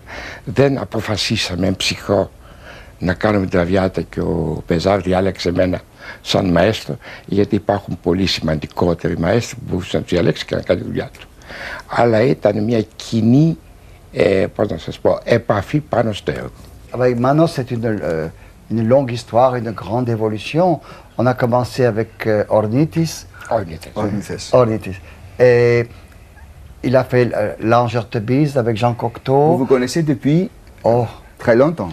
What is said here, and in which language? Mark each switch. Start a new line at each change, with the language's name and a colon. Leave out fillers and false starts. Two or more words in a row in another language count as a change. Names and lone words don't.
Greek: Δεν αποφασίσαμε ψυχρό να κάνουμε την Τραβιάτα και ο Μπεζάρ διάλεξε εμένα σαν μαέστρο, γιατί υπάρχουν πολύ σημαντικότεροι μαέστροι που μπορούσαν να τους διαλέξει και να κάνει τη δουλειά του. Αλλά ήταν μια κοινή, πώς να σας πω, επαφή πάνω στο έργο.
French: Avec Manos, c'est une longue histoire, une grande évolution. On a commencé avec Ornithis. Ornithis. Et il a fait l'Ange Artebise avec Jean Cocteau. Vous vous connaissez depuis très longtemps.